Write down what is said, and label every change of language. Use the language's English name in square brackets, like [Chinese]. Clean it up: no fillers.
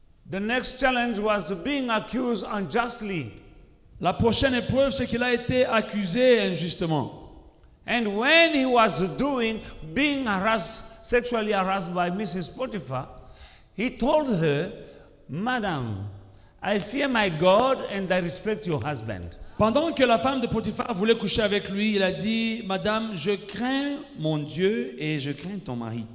[English] The next challenge was being accused unjustly. [French] La prochaine épreuve, c'est qu'il a été accusé injustement. [English] And when he was being sexually harassed by Mrs. Potiphar, he told her, Madam, I fear my God and I respect your husband. [French] Pendant que la femme de Potiphar voulait coucher avec lui, il a dit, Madame, je crains mon Dieu et je crains ton mari.